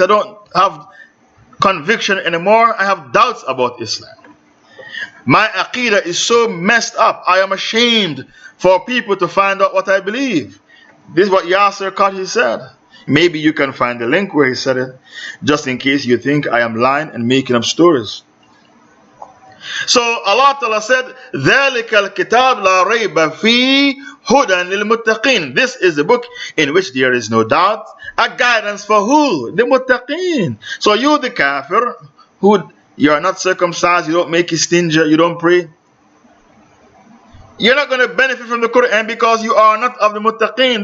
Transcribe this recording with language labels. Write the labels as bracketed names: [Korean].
[English] I don't have conviction anymore. I have doubts about Islam. My aqidah is so messed up. I am ashamed for people to find out what I believe. This is what Yasser Qadi said. Maybe you can find the link where he said it, just in case you think I am lying and making up stories. So Allah Ta'ala said, [Arabic] ذَلِكَ الْكِتَابِ لَا رَيْبَ فِيهِ هُدًى لِلْمُتَّقِينَ. [English] This is the book in which there is no doubt, a guidance for who? The muttaqeen. So you, the kafir, who you are not circumcised, you don't make istinja, you don't pray. You're not going to benefit from the Quran because you are not of the muttaqeen.